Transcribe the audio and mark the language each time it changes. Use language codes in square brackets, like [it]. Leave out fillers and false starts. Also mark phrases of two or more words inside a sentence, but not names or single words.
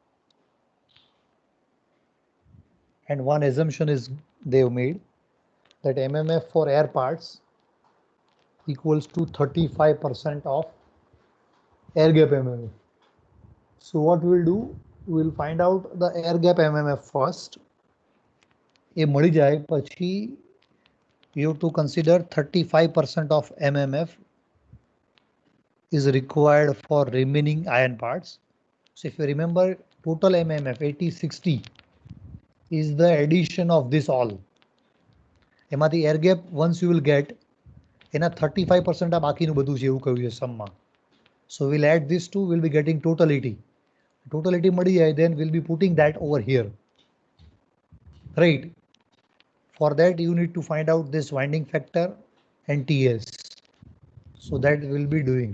[en] And one assumption is they've made that MMF for air parts equals to 35% of air gap MMF. So what we'll do, we'll find out the air gap MMF first. [gu] એ મળી જાય પછી [en] you have to consider 35% of MMF is required for remaining iron parts. So if you remember, total MMF 80-60 is the addition of this all. એમાંથી air gap once you will get, [gu] એના 35% આ બાકીનું બધું છે એવું કહ્યું છે સમમાં. [en] So we'll add this two, we'll be getting totality. Totality [gu] મળી જાય, [en] then we'll be putting that over here. Right. For that you need to find out this winding factor and Ts. So that we'll be doing.